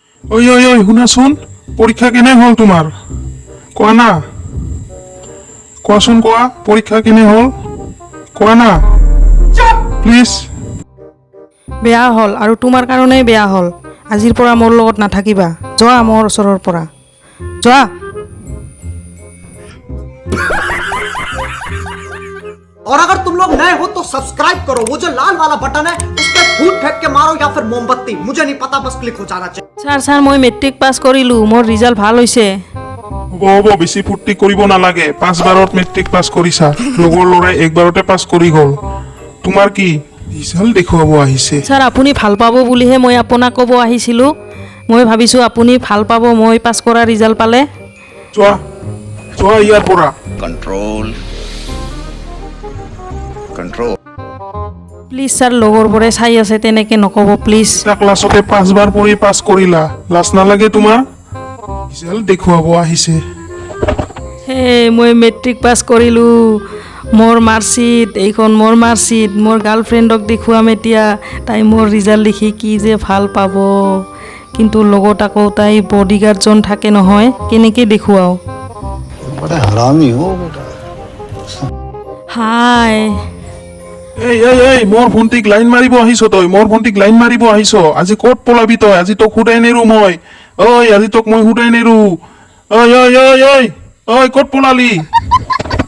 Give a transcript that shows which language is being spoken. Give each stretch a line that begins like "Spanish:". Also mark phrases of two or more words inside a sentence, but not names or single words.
Assamese: ঐ ঐ ঐ শুনাচোন, পৰীক্ষা কেনে হ'ল তোমাৰ? কোৱা না, কোৱাচোন কোৱা, পৰীক্ষা কেনে হ'ল? কোৱা না প্লিজ। বেয়া হ'ল আৰু তোমাৰ কাৰণেই বেয়া হ'ল। আজিৰ পৰা মোৰ লগত নাথাকিবা, যোৱা মোৰ ওচৰৰ পৰা যোৱা।
Hindi: और अगर तुम लोग नए हो तो सब्सक्राइब करो, वो जो लाल वाला बटन है उस पर फूट फेंक के मारो या फिर मोमबत्ती, मुझे नहीं पता, बस क्लिक हो जाना चाहिए।
Assamese: ছাৰ মই মেট্ৰিক পাছ কৰিলোঁ, মোৰ ৰিজাল্ট ভাল হৈছে। হ'ব হ'ব, বেছি ফূৰ্তি কৰিব নালাগে। 5 বাৰত মেট্ৰিক পাছ কৰিছা, লগৰ ল'ৰাই 1 বাৰতে পাছ কৰি গ'ল। তোমাৰ কি ৰিজাল্ট দেখুৱাব আহিছে? ছাৰ আপুনি ভাল পাব বুলিহে মই আপোনাক ক'ব আহিছিলোঁ। মই ভাবিছোঁ আপুনি ভাল পাব মই পাছ কৰা ৰিজাল্ট পালে। যোৱা যোৱা ইয়াৰ পৰা।
English: Control. Control.
Assamese: প্লিজ ছাৰ, লগৰবোৰে চাই আছে, তেনেকৈ নক'ব প্লিজ। এটা ক্লাছতে 5 বাৰ পঢ়ি পাছ কৰিলা, লাজ নালাগে তোমাৰ? ৰিজাল্ট দেখুৱাব আহিছে। হে মই মেট্ৰিক পাছ কৰিলোঁ, মোৰ মাৰ্কশ্বিট, এইখন মোৰ মাৰ্কশ্বিট। মোৰ গাৰ্লফ্ৰেণ্ডক দেখুৱাম এতিয়া, তাই মোৰ ৰিজাল্ট দেখি কি যে ভাল পাব। কিন্তু লগত আকৌ তাই বডিগাৰ্ডজন থাকে নহয়, কেনেকৈ দেখুৱাওঁ?
Hindi: बड़ा हरामी हो बेटा।
Assamese: হাই এই এই এই মোৰ ভণ্টিক লাইন মাৰিব আহিছ তই? মোৰ ভণ্টিক লাইন মাৰিব আহিছ? আজি ক'ত পলাবি তই? আজি তোক সুদাই নেৰো মই। ঐ আজি তোক মই সুদাই নেৰো। ঐ ঐ ঐ ঐ ঐ ক'ত পলালি?